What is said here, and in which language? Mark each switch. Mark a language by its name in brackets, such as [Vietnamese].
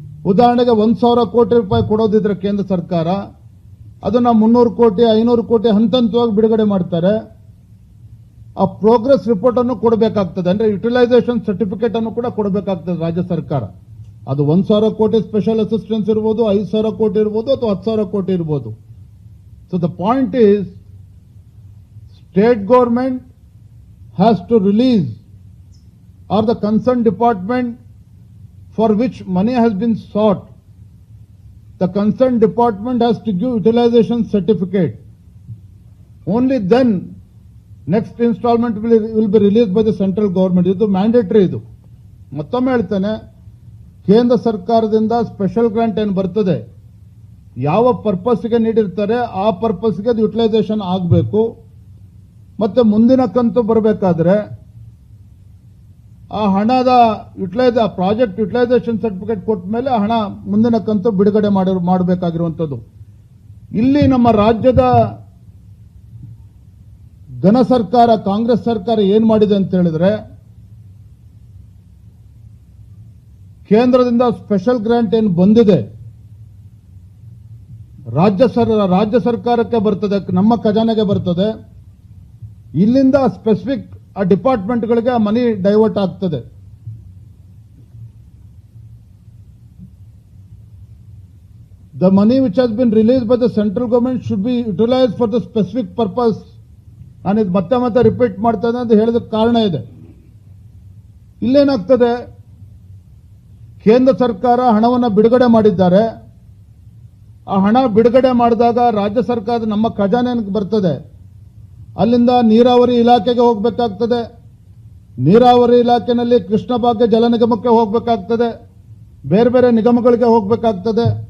[Kannada] ಉದಾಹರಣೆಗೆ 1,000 ಕೋಟಿ ರೂಪಾಯಿ ಕೊಡೋದಿದ್ರೆ ಕೇಂದ್ರ ಸರ್ಕಾರ ಅದನ್ನ 300 ಕೋಟಿ 500 ಕೋಟಿ ಹಂತ ಹಂತವಾಗಿ ಬಿಡುಗಡೆ ಮಾಡ್ತಾರೆ. ಆ ಪ್ರೋಗ್ರೆಸ್ ರಿಪೋರ್ಟ್ ಅನ್ನು ಕೊಡಬೇಕಾಗ್ತದೆ, ಅಂದ್ರೆ ಯುಟಿಲೈಸೇಷನ್ ಸರ್ಟಿಫಿಕೇಟ್ ಅನ್ನು ಕೂಡ ಕೊಡಬೇಕಾಗ್ತದೆ ರಾಜ್ಯ ಸರ್ಕಾರ. ಅದು 1,000 ಕೋಟಿ ಸ್ಪೆಷಲ್ ಅಸಿಸ್ಟೆನ್ಸ್ ಇರ್ಬೋದು, 5,000 ಕೋಟಿ ಇರ್ಬೋದು, ಅಥವಾ 10,000 ಕೋಟಿ ಇರ್ಬೋದು. [English] So the point is, state government has to release or the concern department for which money has been sought, the concerned department has to give utilization certificate. Only then next installment will be released by the central government. [Kannada] ಇದು mandatory. ಇದು ಮತ್ತೊಮ್ಮೆ ಹೇಳ್ತೇನೆ, ಕೇಂದ್ರ ಸರ್ಕಾರದಿಂದ special grant ಏನು ಬರ್ತದೆ, ಯಾವ ಪರ್ಪಸ್ಗೆ ನೀಡಿರ್ತಾರೆ ಆ ಪರ್ಪಸ್ಗೆ ಅದು ಯುಟಿಲೈಸೇಷನ್ ಆಗಬೇಕು. ಮತ್ತೆ ಮುಂದಿನ ಕಂತು ಬರಬೇಕಾದ್ರೆ ಆ ಹಣದ ಪ್ರಾಜೆಕ್ಟ್ ಯುಟಿಲೈಸೇಷನ್ ಸರ್ಟಿಫಿಕೇಟ್ ಕೊಟ್ಟ ಮೇಲೆ ಹಣ ಮುಂದಿನ ಕಂತು ಬಿಡುಗಡೆ ಮಾಡಬೇಕಾಗಿರುವಂಥದ್ದು. ಇಲ್ಲಿ ನಮ್ಮ ರಾಜ್ಯದ ಘನ ಸರ್ಕಾರ, ಕಾಂಗ್ರೆಸ್ ಸರ್ಕಾರ ಏನ್ ಮಾಡಿದೆ ಅಂತ ಹೇಳಿದ್ರೆ, ಕೇಂದ್ರದಿಂದ ಸ್ಪೆಷಲ್ ಗ್ರಾಂಟ್ ಏನು ಬಂದಿದೆ ರಾಜ್ಯ ಸರ್ಕಾರಕ್ಕೆ ಬರ್ತದೆ, ನಮ್ಮ ಖಜಾನೆಗೆ ಬರ್ತದೆ. ಇಲ್ಲಿಂದ ಸ್ಪೆಸಿಫಿಕ್ ಆ ಡಿಪಾರ್ಟ್ಮೆಂಟ್ಗಳಿಗೆ ಆ ಮನಿ ಡೈವರ್ಟ್ ಆಗ್ತದೆ. [English] The money which has been released by the central government should be utilized for the specific purpose. [Kannada] ನಾನು ಇದು ಮತ್ತೆ ಮತ್ತೆ ರಿಪೀಟ್ ಮಾಡ್ತೇನೆ ಅಂತ ಹೇಳಿದ ಕಾರಣ ಇದೆ. ಇಲ್ಲೇನಾಗ್ತದೆ, ಕೇಂದ್ರ ಸರ್ಕಾರ ಹಣವನ್ನು ಬಿಡುಗಡೆ ಮಾಡಿದ್ದಾರೆ. ಆ ಹಣ ಬಿಡುಗಡೆ ಮಾಡಿದಾಗ ರಾಜ್ಯ ಸರ್ಕಾರದ ನಮ್ಮ ಖಜಾನೆಗೆ ಬರ್ತದೆ. ಅಲ್ಲಿಂದ ನೀರಾವರಿ ಇಲಾಖೆಗೆ ಹೋಗಬೇಕಾಗ್ತದೆ. ನೀರಾವರಿ ಇಲಾಖೆನಲ್ಲಿ ಕೃಷ್ಣ ಭಾಗ್ಯ ಜಲ ನಿಗಮಕ್ಕೆ ಹೋಗಬೇಕಾಗ್ತದೆ, ಬೇರೆ ಬೇರೆ ನಿಗಮಗಳಿಗೆ ಹೋಗಬೇಕಾಗ್ತದೆ.